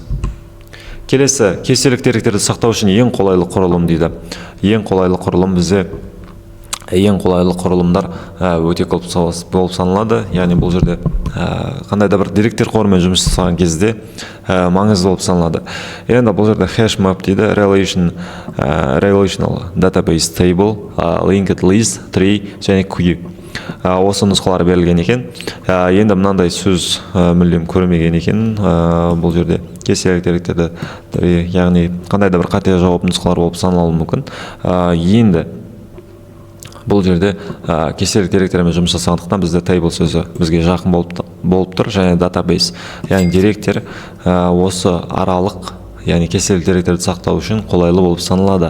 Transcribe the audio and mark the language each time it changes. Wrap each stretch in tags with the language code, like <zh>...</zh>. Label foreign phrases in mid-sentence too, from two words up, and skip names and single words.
<kk>Келесі, кестелік деректерді сақтау үшін ең қолайлы құрылым дейді. Ең қолайлы құрылым бізде ең қолайлы құрылымдар өте көп болып саналады. Яғни бұл жерде қандай да бір деректер қорымен жұмыс жасаған кезде маңызды болып саналады. Енді бұл жерде</kk> <en>hash map</en> <kk>дейді,</kk> <en>relational database table, linked list, tree және queue.</en> <kk>Осы нұсқалар берілген екен. Енді мынандай сөз мүлдем көрмеген екен. Бұл жерде кестелік деректерді, яғни қандай да бір қате жауап нұсқалар болып саналуы мүмкін. Енді бұл жерде кестелік деректермен жұмыс жасағандықтан бізде table сөзі бізге жақын болып тұр, және database, яғни деректер осы аралық, яғни кестелік деректерді сақтау үшін қолайлы болып саналады.</kk>